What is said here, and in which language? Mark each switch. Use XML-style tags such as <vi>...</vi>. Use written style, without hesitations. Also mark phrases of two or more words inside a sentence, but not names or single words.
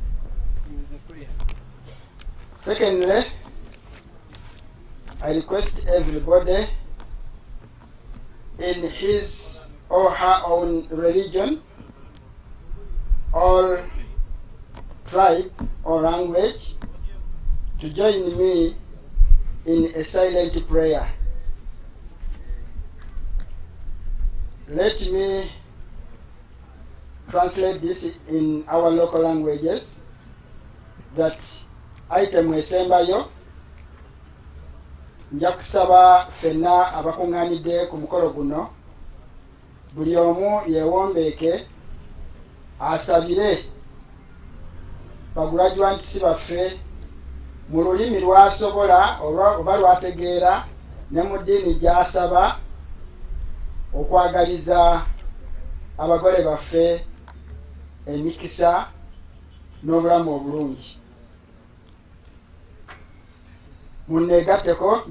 <en>Secondly, I request everybody in his or her own religion or tribe or language to join me in a silent prayer. Let me translate this in our local languages. That item</en> <lg>esembayo nja kusaba fenna abakunganidde ku mukolo guno buli omu yeewombeeke asabire baguraduanti baffe mu lulimi lwasobola oba lwategeera ne mu ddiini gy'asaba okwagaliza abagole baffe emikisa n'obulamu obulungi. Munneegatteko.</lg>